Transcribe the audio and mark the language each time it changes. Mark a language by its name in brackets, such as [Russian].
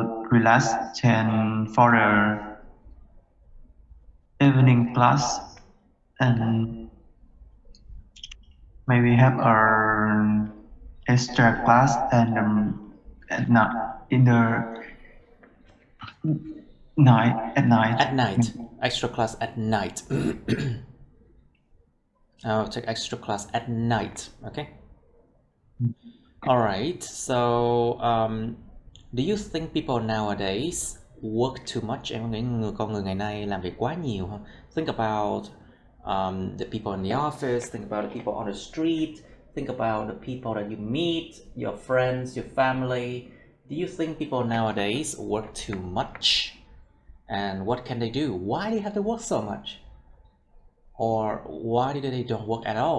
[English] relax and for the evening class, and maybe have a extra class and at night in the night at night. At night. Extra class at night. I'll take extra class at night. Okay. All right. So, do you think people nowadays work too much? [Vietnamese] Em có nghĩ con người ngày nay làm việc quá nhiều không? [English] Think about the people in the office. Think about the people on the street. Think about the people that you meet, your friends, your family. Do you think people nowadays work too much? And what can they do? Why do they have to work so much? Or why do they don't work at all?